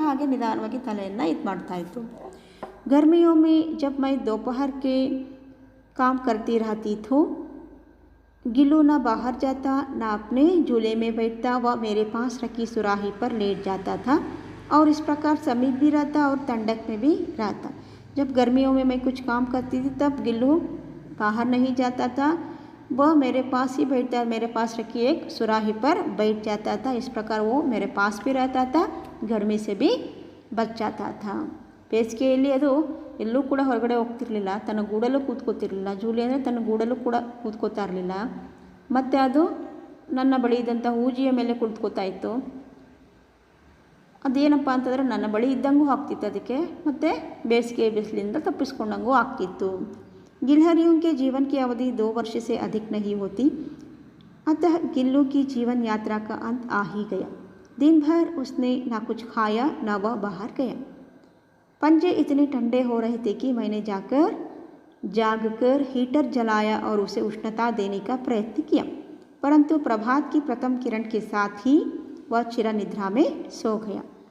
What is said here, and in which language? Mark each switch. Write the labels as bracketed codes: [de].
[kn] ಹಾಗೆ ನಿಧಾನವಾಗಿ ತಲೆಯನ್ನು ಇದು ಮಾಡ್ತಾಯಿತ್ತು. [hi] गर्मियों में जब मैं दोपहर के काम करती रहती थी, गिल्लू ना बाहर जाता ना अपने झूले में बैठता, वह मेरे पास रखी सुराही पर लेट जाता था और इस प्रकार समीप भी रहता और ठंडक में भी रहता. जब गर्मियों में मैं कुछ काम करती थी तब गिल्लू बाहर नहीं जाता था, वह मेरे पास ही बैठता, मेरे पास रखी एक सुराही पर बैठ जाता था. इस प्रकार वो मेरे पास भी रहता था, गर्मी से भी बच जाता था. [kn] ಬೇಸಿಗೆಯಲ್ಲಿ ಅದು ಎಲ್ಲೂ ಕೂಡ ಹೊರಗಡೆ ಹೋಗ್ತಿರಲಿಲ್ಲ, ತನ್ನ ಗೂಡಲ್ಲೂ ಕೂತ್ಕೋತಿರಲಿಲ್ಲ. ಜೂಲಿ ಅಂದರೆ ತನ್ನ ಗೂಡಲ್ಲೂ ಕೂಡ ಕೂತ್ಕೋತಾ ಇರಲಿಲ್ಲ. ಮತ್ತು ಅದು ನನ್ನ ಬಳಿ ಇದ್ದಂಥ ಹೂಜಿಯ ಮೇಲೆ ಕುಳಿತುಕೋತಾ ಇತ್ತು. ಅದೇನಪ್ಪ ಅಂತಂದರೆ ನನ್ನ ಬಳಿ ಇದ್ದಂಗೂ ಆಗ್ತಿತ್ತು ಅದಕ್ಕೆ, ಮತ್ತು ಬೇಸಿಗೆ ಬಿಸಿಲಿಂದ ತಪ್ಪಿಸ್ಕೊಂಡಂಗೂ ಆಗ್ತಿತ್ತು. [hi] गिलहरियों के जीवन की अवधि 2 वर्ष से अधिक नहीं होती, अतः गिल्लू की जीवन यात्रा का अंत आ ही गया. दिन भर उसने ना कुछ खाया ना वह बाहर गया. पंजे इतने ठंडे हो रहे थे कि मैंने जागकर हीटर जलाया और उसे उष्णता देने का प्रयत्न किया, परंतु प्रभात की प्रथम किरण के साथ ही वह चिर निद्रा में सो गया.